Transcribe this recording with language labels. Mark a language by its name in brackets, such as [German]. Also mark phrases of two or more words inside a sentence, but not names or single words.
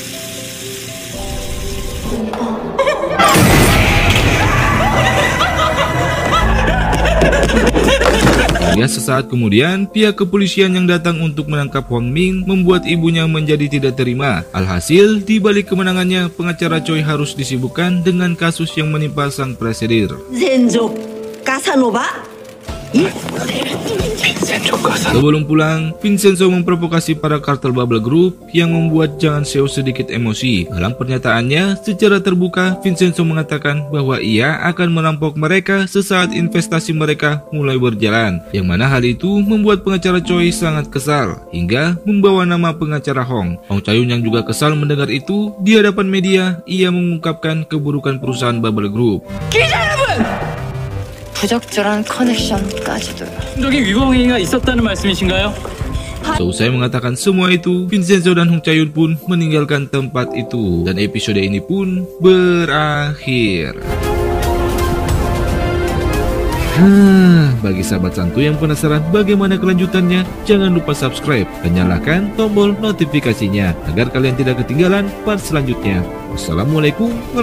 [Indonesian] Ya, sesaat kemudian, pihak kepolisian yang datang untuk menangkap Huang Ming membuat ibunya menjadi tidak terima. Alhasil, di balik kemenangannya, pengacara Choi harus disibukkan dengan kasus yang menimpa sang presidir. 젠조 까사노바? Sebelum pulang, Vincenzo memprovokasi para kartel Bubble Group yang membuat Jang Seo sedikit emosi. Dalam pernyataannya, secara terbuka, Vincenzo mengatakan bahwa ia akan merampok mereka sesaat investasi mereka mulai berjalan, yang mana hal itu membuat pengacara Choi sangat kesal, hingga membawa nama pengacara Hong Cha-yun yang juga kesal mendengar itu. Di hadapan media, ia mengungkapkan keburukan perusahaan Bubble Group. [Korean] 부적절한 커넥션까지도요. 적인 위법행위가 있었다는 말씀이신가요? [Indonesian] Seusai mengatakan semua itu, Vincenzo dan Hong Cha-yun pun meninggalkan tempat itu, dan episode ini pun berakhir. Bagi sahabat santuy yang penasaran bagaimana kelanjutannya, jangan lupa subscribe dan nyalakan tombol notifikasinya agar kalian tidak ketinggalan part selanjutnya.